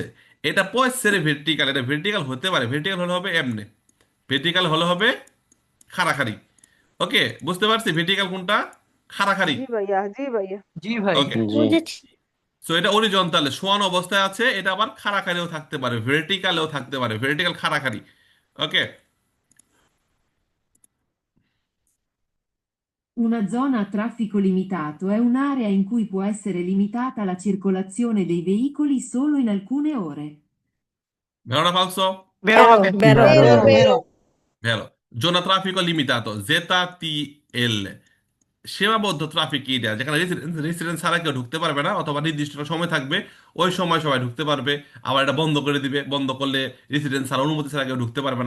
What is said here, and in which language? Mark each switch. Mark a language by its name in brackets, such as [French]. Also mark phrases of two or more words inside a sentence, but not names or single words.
[Bangla] এটা পয়সের ভার্টিকাল, এটা ভার্টিকাল হতে পারে। ভার্টিকাল হলে হবে এমনে, ভার্টিকাল হলে হবে খাড়াখাড়ি। ওকে, বুঝতে পারছি ভার্টিকাল কোনটা, খাড়াখাড়ি। জি ভাইয়া, জি ভাইয়া। জি ভাই। ওকে, বুঝেছি। সো এটা অরিজন্টালে শোয়ানো অবস্থায় আছে। এটা আবার খাড়াখাড়িও থাকতে পারে, ভার্টিকালেও থাকতে পারে, ভার্টিকাল খাড়াখাড়ি। ওকে, [Italian] Una zona a traffico limitato è un'area in cui può essere limitata la circolazione dei veicoli solo in alcune ore. vero falso, [Bangla] বেরো হবে। [Italian] বেরো ভেড়ো। zona traffico limitato, [Bangla] জেতা টি এল, সীমাবদ্ধ ট্রাফিক এরিয়া, যেখানে রেসিডেন্ট ছাড়া কেউ ঢুকতে পারবে না, অথবা নির্দিষ্ট একটা সময় থাকবে, ওই সময় সবাই ঢুকতে পারবে। আবার এটা বন্ধ করে দিবে, বন্ধ করলে রেসিডেন্ট ছাড়া, অনুমতি ছাড়া কেউ ঢুকতে পারবে না।